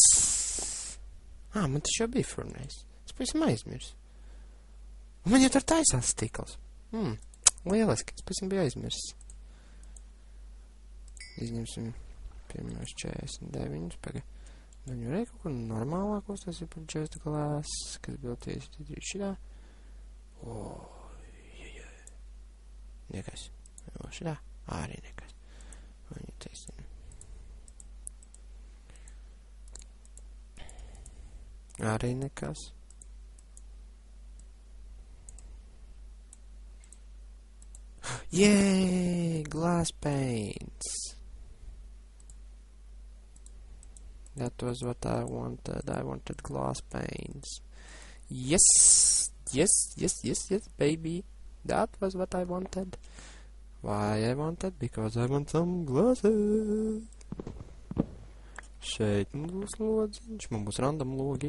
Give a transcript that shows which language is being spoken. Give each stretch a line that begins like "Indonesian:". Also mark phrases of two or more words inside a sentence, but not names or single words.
Latvian: Man tas jau bija furnējis. Es pavisam aizmirsu. Un man jau tur taisās stikls. Lieliski. Es pavisam biju aizmirsis. Izņemsim pirmos 49. Pagaid. Viņu arī kaut kur normālākos. Tas ir par
English: just glass.
Latvian: Kas bija tieši šitā. Nekas. Šitā. Arī nekas. Viņu taisina. Arī nekas.
English: Yay! Glass paints. That was what I wanted. I wanted glass paints. Yes! Yes, baby. That was what I wanted. Why I wanted? Because I want some glasses.
Latvian: Šeit būs lodziņš, man būs random logi.